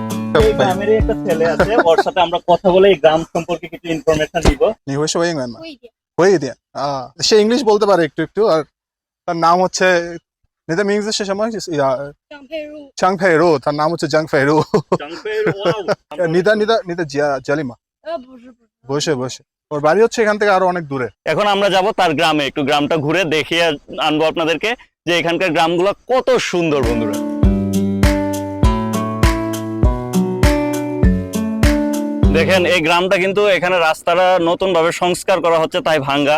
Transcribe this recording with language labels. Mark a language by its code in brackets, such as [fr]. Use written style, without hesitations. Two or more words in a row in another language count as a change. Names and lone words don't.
[bn] এই গ্রামেরই একটা ছেলে আছে, ওর সাথে আমরা কথা বলে এই গ্রাম সম্পর্কে কিছু ইনফরমেশন দিব। [zh] 你会说英文吗？会一点。会一点啊， [bn] সে ইংলিশ বলতে পারে একটু একটু। আর তার নাম হচ্ছে, [zh] 你的名字是什么？张佩茹， [bn] 江佩茹，তার নাম হচ্ছে 江佩茹。 [zh] 你的家里吗？不是不是， [bn] বসে বসে ওর বাড়ি হচ্ছে এখান থেকে আরো অনেক দূরে। এখন আমরা যাব তার গ্রামে, একটু গ্রামটা ঘুরে দেখিয়ে আনবো আপনাদেরকে যে এখানকার গ্রামগুলো কত সুন্দর বন্ধুরা। দেখেন এই গ্রামটা কিন্তু এখানে রাস্তাটা নতুন ভাবে সংস্কার করা হচ্ছে তাই ভাঙ্গা।